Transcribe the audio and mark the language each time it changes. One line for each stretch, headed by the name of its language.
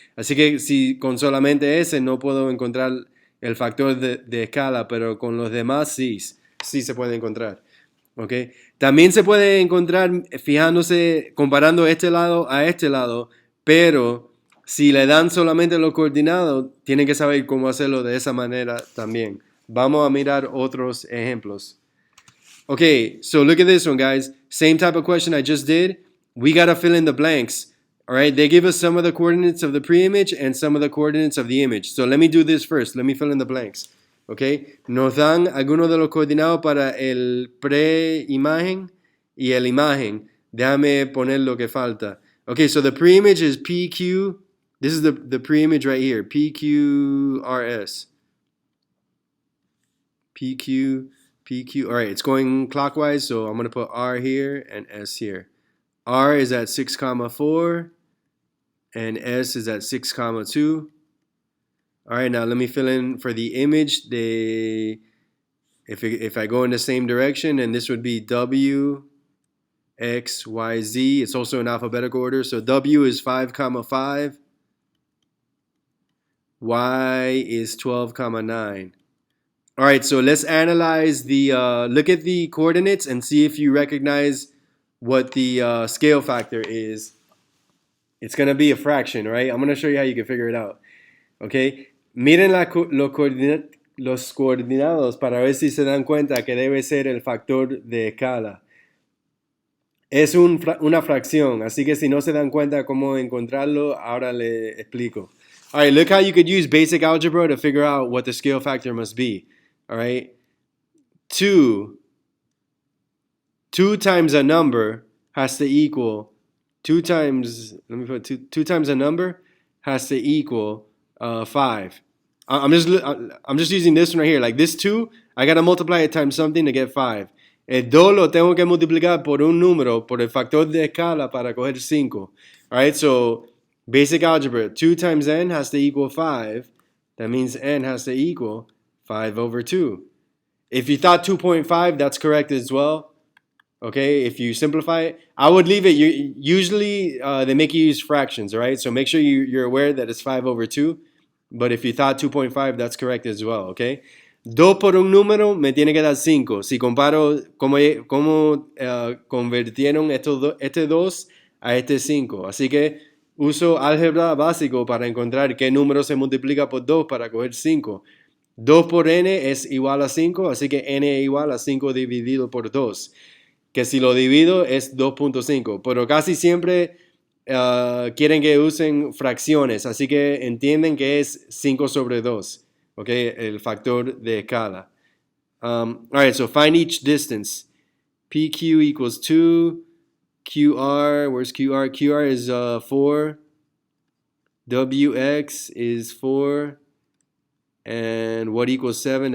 Spanish: Así que si con solamente ese no puedo encontrar el factor de escala, pero con los demás sí se puede encontrar. ¿Okay? También se puede encontrar fijándose, comparando este lado a este lado, pero si le dan solamente los coordinados, tienen que saber cómo hacerlo de esa manera también. Vamos a mirar otros ejemplos.
English: Okay, so look at this one, guys. Same type of question I just did. We got to fill in the blanks. All right, they give us some of the coordinates of the pre-image and some of the coordinates of the image. So let me do this first. Let me fill in the blanks. ¿Ok?
Spanish: Nos dan algunos de los coordinados para el pre-imagen y el imagen. Déjame poner lo que falta.
English: Ok, so the pre-image is PQ. This is the pre-image right here. PQRS. PQ. All right, it's going clockwise, so I'm going to put R here and S here. R is at 6, 4, and S is at 6, 2. All right, now let me fill in for the image. If I go in the same direction, and this would be W, X, Y, Z. It's also in alphabetical order. So W is 5, 5. Y is 12, 9. All right, so let's analyze look at the coordinates and see if you recognize what the scale factor is. It's going to be a fraction, right? I'm going to show you how you can figure it out. Okay.
Spanish: Miren los coordinados para ver si se dan cuenta que debe ser el factor de escala. Es una fracción, así que si no se dan cuenta cómo encontrarlo, ahora le explico.
English: All right, look how you could use basic algebra to figure out what the scale factor must be. All right. 2 times a number has to equal 2 times, let me put 2 times a number has to equal 5. I'm just using this one right here. Like this 2, I got to multiply it times something to get 5.
Spanish: El 2 lo tengo que multiplicar por un número, por el factor de escala para coger 5.
English: Alright, so basic algebra, 2 times n has to equal 5. That means n has to equal 5 over 2. If you thought 2.5, that's correct as well. Okay, if you simplify it, I would leave it. Usually they make you use fractions, all right? So make sure you're aware that it's 5 over 2. But if you thought 2.5, that's correct as well, okay?
Spanish: 2 por un número me tiene que dar 5. Si comparo cómo convirtieron este 2 a este 5. Así que uso álgebra básico para encontrar qué número se multiplica por 2 para coger 5. 2 por n es igual a 5, así que n es igual a 5 dividido por 2. Que si lo divido es 2.5, pero casi siempre quieren que usen fracciones, así que entienden que es 5 sobre 2, ¿ok? El factor de escala.
English: All right, so find each distance. PQ equals 2, QR, where's QR? QR is 4, WX is 4, and what equals 7?